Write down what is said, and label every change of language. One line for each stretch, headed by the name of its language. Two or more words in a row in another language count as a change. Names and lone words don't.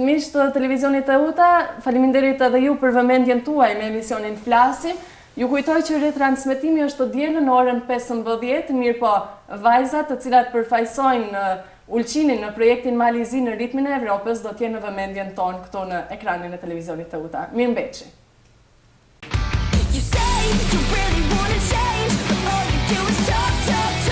Albanian: Miq të televizionit të UTA, faleminderit edhe ju për vëmendjen tuaj me emisionin Flasim. Ju kujtoj që retransmetimi është të dielën në orën 15, mirë po vajzat të cilat përfaqësojnë Ulqinin në projektin Malizi në ritmin e Evropës do t'jenë në vëmendjen tonë këto në ekranin e televizionit të UTA. Mirëmbëjtje.
English: You say you really wanna change, but all you do is talk.